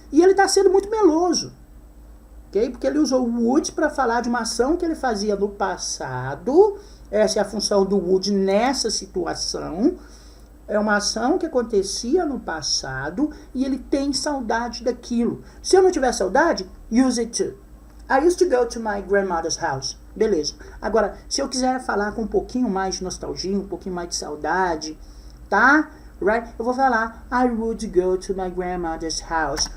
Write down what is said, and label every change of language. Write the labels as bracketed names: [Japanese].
[Portuguese] E ele está sendo muito meloso, ok? Porque ele usou o would para falar de uma ação que ele fazia no passado. Essa é a função do would nessa situação. É uma ação que acontecia no passado e ele tem saudade daquilo. Se eu não tiver saudade, use it to. [English] I used to go to my grandmother's house. [Portuguese] Beleza. Agora, se eu quiser falar com um pouquinho mais de nostalgia, um pouquinho mais de saudade, tá? Right? [English] Eu vou falar, I would go to my grandmother's house.